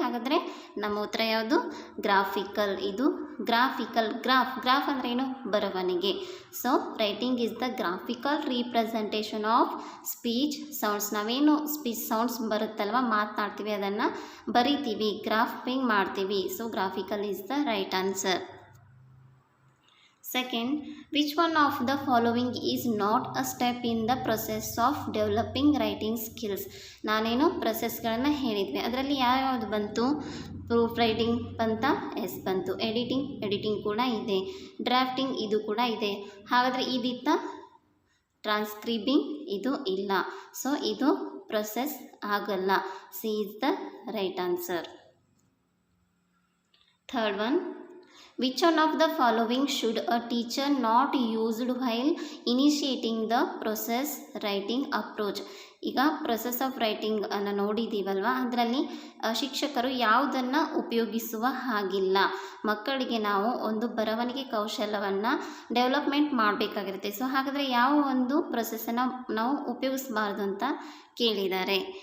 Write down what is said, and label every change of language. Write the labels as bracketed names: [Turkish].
[Kannada] ಹಾಗಾದರೆ ನಮ್ಮ ಉತ್ತರ ಯಾವುದು? ಗ್ರಾಫಿಕಲ್. ಇದು ಗ್ರಾಫಿಕಲ್. ಗ್ರಾಫ್ ಅಂದರೆ ಏನು? ಬರವಣಿಗೆ. [English] So writing is the graphical representation of speech sounds. [Kannada] ನಾವೇನು ಸ್ಪೀಚ್ ಸೌಂಡ್ಸ್ ಬರುತ್ತಲ್ವ, ಮಾತನಾಡ್ತೀವಿ, ಅದನ್ನು ಬರಿತೀವಿ, ಗ್ರಾಫಿಂಗ್ ಮಾಡ್ತೀವಿ. [English] So graphical is the right answer. Second, which one of the following is not a step in the process of developing writing skills? [Kannada] ನಾನೇನು ಪ್ರೊಸೆಸ್ಗಳನ್ನು ಹೇಳಿದ್ವಿ, ಅದರಲ್ಲಿ ಯಾವ್ಯಾವುದು ಬಂತು? Proof writing ಬಂತ? ಎಸ್ ಬಂತು. ಎಡಿಟಿಂಗ್ ಕೂಡ ಇದೆ. ಡ್ರಾಫ್ಟಿಂಗ್ ಇದು ಕೂಡ ಇದೆ. ಹಾಗಾದರೆ ಇದಿತ್ತ? ಟ್ರಾನ್ಸ್ಕ್ರಿಬಿಂಗ್ ಇದು ಇಲ್ಲ. ಸೊ ಇದು ಪ್ರೊಸೆಸ್ ಆಗಲ್ಲ. [English] C is the right answer. Third one, which one of the following should a teacher not used while initiating the process writing approach? [Kannada] ಈಗ ಪ್ರೊಸೆಸ್ ಆಫ್ ರೈಟಿಂಗ್ ಅನ್ನು ನೋಡಿದ್ದೀವಲ್ವ, ಅದರಲ್ಲಿ ಶಿಕ್ಷಕರು ಯಾವುದನ್ನು ಉಪಯೋಗಿಸುವ ಹಾಗಿಲ್ಲ. ಮಕ್ಕಳಿಗೆ ನಾವು ಒಂದು ಬರವಣಿಗೆ ಕೌಶಲ್ಯವನ್ನು ಡೆವಲಪ್ಮೆಂಟ್ ಮಾಡಬೇಕಾಗಿರುತ್ತೆ. ಸೊ ಹಾಗಾದರೆ ಯಾವ ಒಂದು ಪ್ರೊಸೆಸನ್ನು ನಾವು ಉಪಯೋಗಿಸಬಾರ್ದು ಅಂತ ಕೇಳಿದ್ದಾರೆ.